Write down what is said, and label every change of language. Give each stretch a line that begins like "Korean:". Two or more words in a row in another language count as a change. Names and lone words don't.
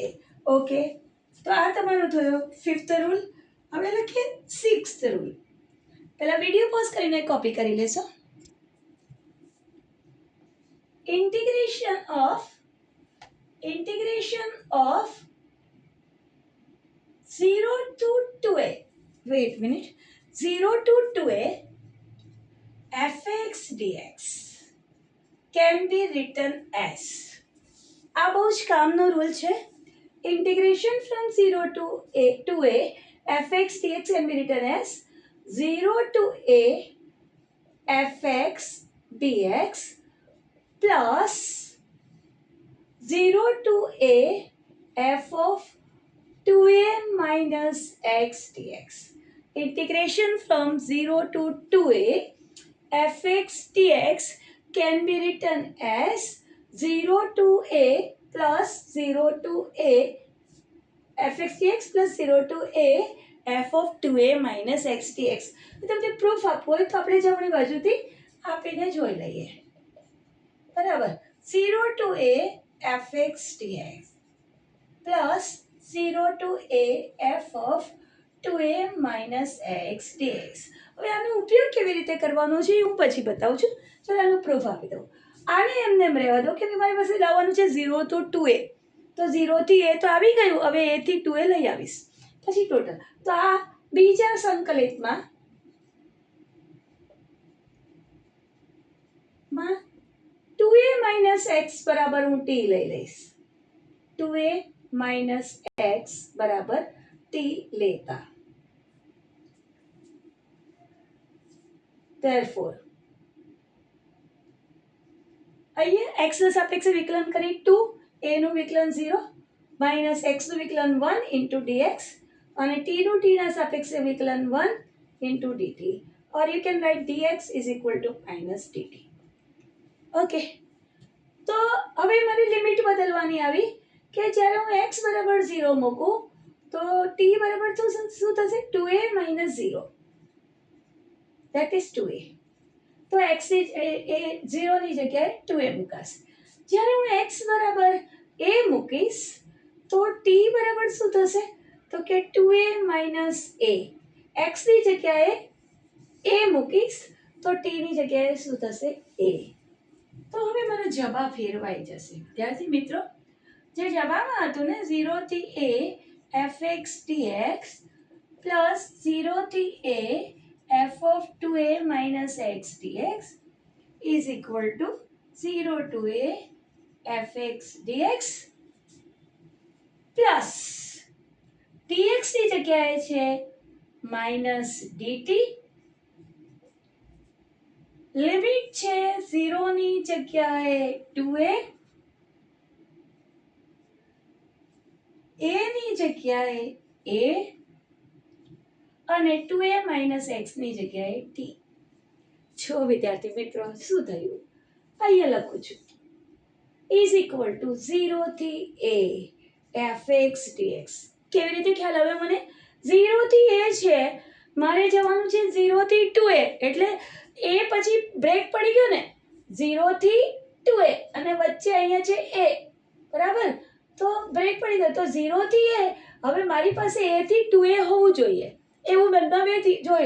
Gujarati: ઓકે, તો આ તમારું થયો 5th રૂલ. હવે લખીએ 6th રૂલ. પહેલા વિડીયો પોઝ કરીને કોપી કરી લેશો.
English: integration of 0 to 2a, wait a minute, 0 to 2a fx dx can be written as, આ બહુ જ કામનો રૂલ છે. integration from 0 to a fx dx can be written as 0 to a fx dx plus 0 to a f of 2a minus x dx. Integration from 0 to 2a fx dx can be written as 0 to a plus 0 to a fx dx plus 0 to a f of 2a minus x dx.
Gujarati: તમને પ્રૂફ આપવું હોય તો આપણે જમણી બાજુથી આપીને જોઈ લઈએ.
English: બરાબર, 0 to a fx dx plus 0 to a f of 2a minus x dx.
Gujarati: હવે આનો ઉપયોગ કેવી રીતે કરવાનો છે હું પછી બતાવું છું. ચાલો આનો પ્રૂફ આપી દઉં. આને એમને એમ રહેવા દો કે મારી પાસે લાવવાનું છે 0 to 2a, તો 0 થી a તો આવી ગયું, હવે a થી 2a લઈ આવીશ પછી ટોટલ. તો આ બીજા સંકલિતમાં 2a minus x બરાબર હું t લઈ લઈશ. 2a minus x બરાબર t લેતા. Therefore, અહીંયા x ના સાપેક્ષે વિકલન કરી 2, a નું વિકલન 0, માઇનસ x નું વિકલન 1 ઇન્ટુ dx અને t નું t ના સાપેક્ષે વિકલન 1 ઇન્ટુ dt,
English: or you can write dx is equal to minus dt.
Gujarati: ઓકે, તો હવે મારી લિમિટ બદલવાની આવી કે જ્યારે હું x બરાબર 0 મૂકું તો t બરાબર તો શું થશે?
English: 2a minus 0, that is 2a.
Gujarati: તો x એ 0 ની જગ્યાએ 2a મુકાશે. જ્યારે હું x બરાબર a મૂકીશ તો t બરાબર શું થશે? તો કે 2a minus a. x ની જગ્યાએ a મૂકીશ તો t ની જગ્યાએ શું થશે? a. તો હવે મારો જવાબ ફેરવાઈ જશે. વિદ્યાર્થી મિત્રો, જે જવાબમાં હતું ને 0 થી a fx dx પ્લસ 0 થી a
English: f of 2a minus x dx is equal to 0 to a fx dx
Gujarati: plus dx ની જગ્યાએ છે
English: minus dt,
Gujarati: લિમિટ છે 0 ની જગ્યાએ 2a, a ની જગ્યાએ a અને 2a minus x ની જગ્યાએ t. જો વિદ્યાર્થી મિત્રો શું થયું? અહીંયા લખું છું
English: is equal to
Gujarati: 0 થી a fx dx. કેવી રીતે ખ્યાલ આવે મને? 0 થી a છે, મારે જવાનું છે 0 થી 2a, એટલે a પછી બ્રેક પડી ગયો ને, 0 થી 2a અને વચ્ચે અહીંયા છે a, બરાબર? તો બ્રેક પડી ગયો, તો 0 થી a, હવે મારી પાસે a થી 2a હોવું જોઈએ એવું મેં નવેથી જોયું.